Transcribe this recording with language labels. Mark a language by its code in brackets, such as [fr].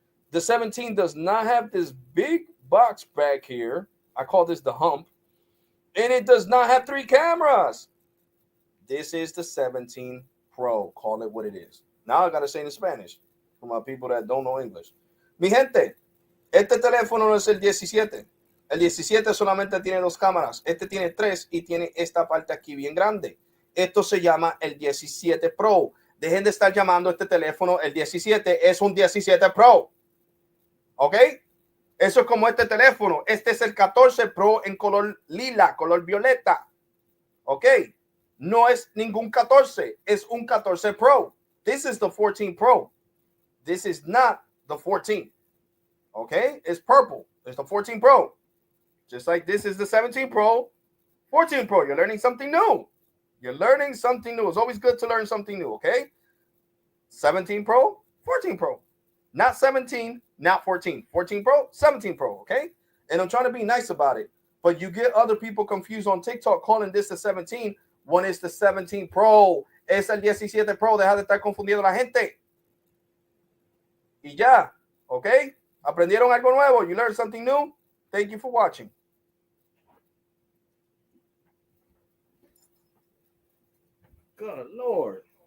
[en] The 17 does not have this big box back here. I call this the hump. And it does not have 3 cameras. This is the 17 Pro. Call it what it is. Now I got to say in Spanish for my people that don't know English. [es] Mi gente, este teléfono no es el 17. El 17 solamente tiene 2 cámaras. Este tiene 3 y tiene esta parte aquí bien grande. Esto se llama el 17 Pro. Dejen de estar llamando este teléfono el 17. Es un 17 Pro. ¿Ok? Eso es como este teléfono. Este es el 14 Pro en color lila, color violeta. ¿Ok? No es ningún 14. Es un 14 Pro. [en] This is the 14 Pro. This is not the 14. Okay? It's purple. It's the 14 Pro. Just like this is the 17 Pro, 14 Pro. You're learning something new. You're learning something new. It's always good to learn something new, okay? 17 Pro, 14 Pro. Not 17, not 14. 14 Pro, 17 Pro, okay? And I'm trying to be nice about it. But you get other people confused on TikTok calling this the 17 when it's the 17 Pro. [es] Es el 17 Pro. Deja de estar confundiendo a la gente. Y ya, okay? ¿Aprendieron algo nuevo? [en] You learned something new? Thank you for watching. Good Lord.